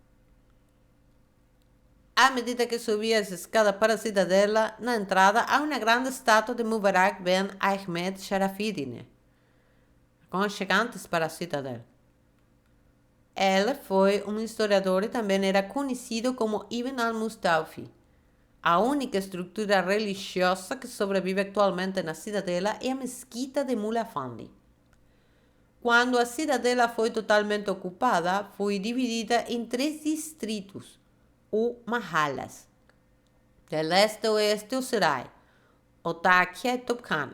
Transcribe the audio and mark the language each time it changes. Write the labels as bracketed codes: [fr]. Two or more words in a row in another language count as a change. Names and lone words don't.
[pt] À medida que subia as escadas para a cidadela, na entrada há uma grande estátua de Mubarak Ben Ahmed Sharafiddin, aconchegantes para a cidadela. Ele foi um historiador e também era conhecido como Ibn al-Mustawfi. A única estrutura religiosa que sobrevive atualmente na cidadela é a mesquita de Mula Afandi. Quando a cidadela foi totalmente ocupada, foi dividida em 3 distritos, ou mahalas. De leste a oeste, o Serai, Otakia e Topkhana.